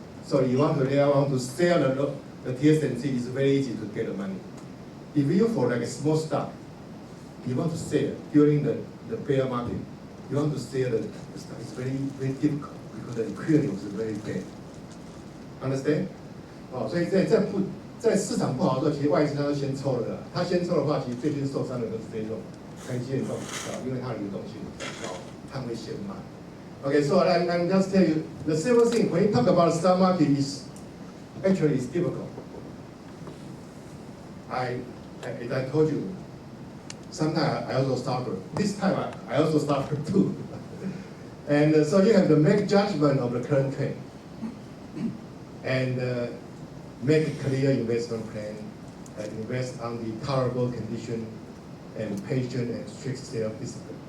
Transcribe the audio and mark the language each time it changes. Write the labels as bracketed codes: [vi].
[en] So they want to sell the TSMC, it's very easy to get the money. If you for like a small stock, you want to sell during the bear market, you want to sell the stock, it's very, very difficult because the liquidity was very bad. Understand? [zh] 所以在市场不好的时候，其实外资它都先抽了的。它先抽的话，其实最近受伤的都是这种台积电这种股票，因为它的流动性比较高，它会先买。 [en] Okay, so I'm just tell you the simple thing when you talk about the stock market is actually it's difficult. As I told you, sometimes I also suffer. This time I also suffer too. And so you have to make judgment of the current trend and make a clear investment plan and invest on the tolerable condition and patient and strict self-discipline.